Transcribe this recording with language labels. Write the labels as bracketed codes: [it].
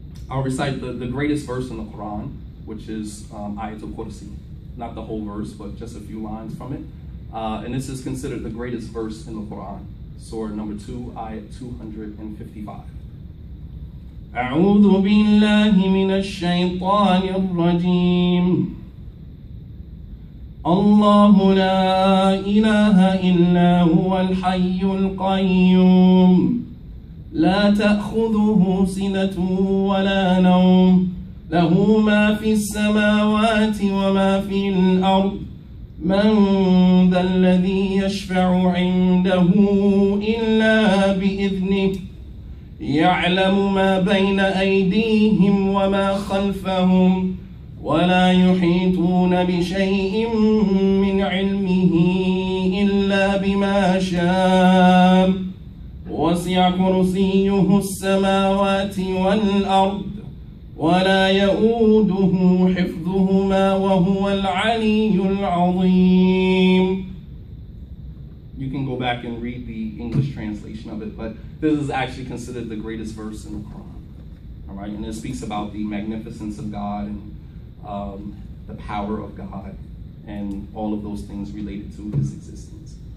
[en] I'll recite the greatest verse in the Quran, which is Ayatul Kursi. Not the whole verse, but just a few lines from it. And this is considered the greatest verse in the Quran. Surah number 2, ayat 255. [ar] أعوذ بالله من الشيطان الرجيم. الله لا إله إلا هو الحي القيوم لا تأخذه سنة ولا نوم له ما في السماوات وما في الأرض من ذا الذي يشفع عنده إلا بإذنه يعلم ما بين أيديهم وما خلفهم ولا يحيطون بشيء من علمه إلا بما شاء وسع كرسيه السماوات والأرض ولا يؤوده حفظهما وهو العلي العظيم. [en] You can go back and read the English translation of it, but this is actually considered the greatest verse in the Quran. All right, and it speaks about the magnificence of God and the power of God and all of those things related to his existence.